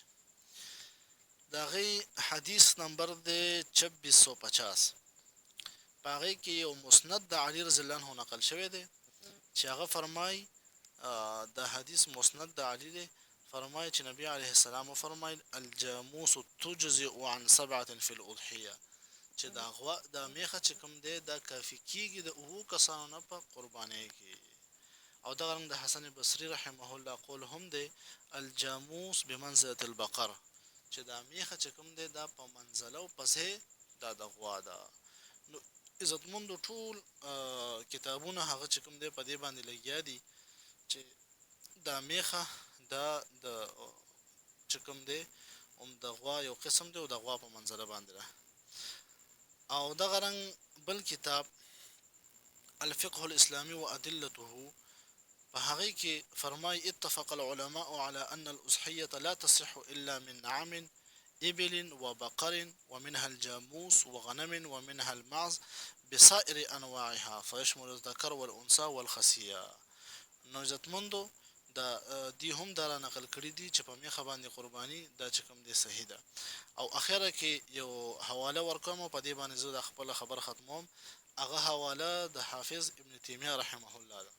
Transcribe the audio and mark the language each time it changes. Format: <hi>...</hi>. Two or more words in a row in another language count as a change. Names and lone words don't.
<ps>د هغې حدیث نمبر دی 2650. په هغې کې یو مسند د علي</ps> <ar>رضی الله عنه</ar> <ps>نقل شوی دی چې هغه فرمایي د حدیث مسند د علي دی، فرمایي چې نبی</ps> <ar>علیه السلام</ar> <ps>وفرمایل</ps> <ar>الجاموس تجزئ عن 7 فی الاضحیه،</ar> <ps>چې دا غوا دا میخه چې کوم دی دا کافي کیږي د اوو کسانو نه په قربانۍ کې. او دغه رنګ د حسن بصري</ps> <ar>رحمه الله</ar> <ps>قول هم دی</ps> <ar>الجاموس بمنزله البقر،</ar> <ps>چې دا میخه چې کوم دی دا په منزله او پسې دا د غوا ده. نو عزتمندو ټول کتابونه هغه چې کوم دی په دې باندې لګیا دي چې دا میخه دا د چې کوم دی د غوا یو قسم دی او د غوا په منزله باندې ده. او دغه رنګ بل کتاب الفقه الاسلامي وادلته په هغې کې فرمای</ps> <ar>اتفق العلماء على ان الاضحيه لا تصح الا من نعم إبل وبقر ومنها الجاموس وغنم ومنها المعز بسائر أنواعها فيشمل الذكر والأنثى والخصية.</ar> <ps>نو عزتمندو دا دی هم دا نقل کړی دي چې په میخه باندې قرباني دا چې کوم دی صحیح ده. او اخره کې یو حواله ورکوم او په دې باندې زه د خپل خبر ختموم. هغه حواله د حافظ ابن تیمیه</ps> <ar>رحمه الله</ar> <ps>ده.</ps>